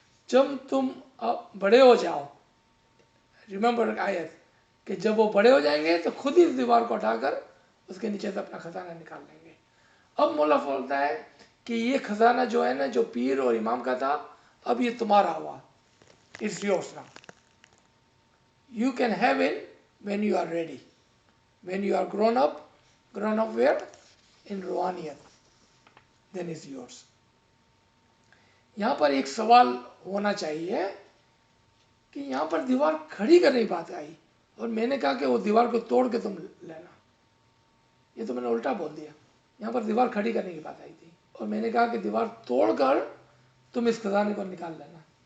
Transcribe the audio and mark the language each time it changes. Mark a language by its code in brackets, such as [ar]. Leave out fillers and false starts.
[ur] جب تم بڑے ہو جاؤ، ریممبر آیت کہ جب وہ بڑے ہو جائیں گے تو خود ہی اس دیوار کو ہٹا کر اس کے نیچے سے اپنا خزانہ نکال لیں گے. اب مولا بولتا ہے کہ یہ خزانہ جو ہے نا، جو پیر اور امام کا تھا، اب یہ تمہارا ہوا. [en] It's yours now. You can have it when you are ready. When you are grown up where? In روحانیت. Then it's yours. [ur] یہاں پر ایک سوال ہونا چاہیے کہ یہاں پر دیوار کھڑی کرنے کی بات آئی، اور میں نے کہا کہ وہ دیوار کو توڑ کے تم لینا. یہ تو میں نے الٹا بول دیا. یہاں پر دیوار کھڑی کرنے کی بات آئی تھی، اور میں نے کہا کہ دیوار توڑ کر تم اس خزانے کو نکال لینا.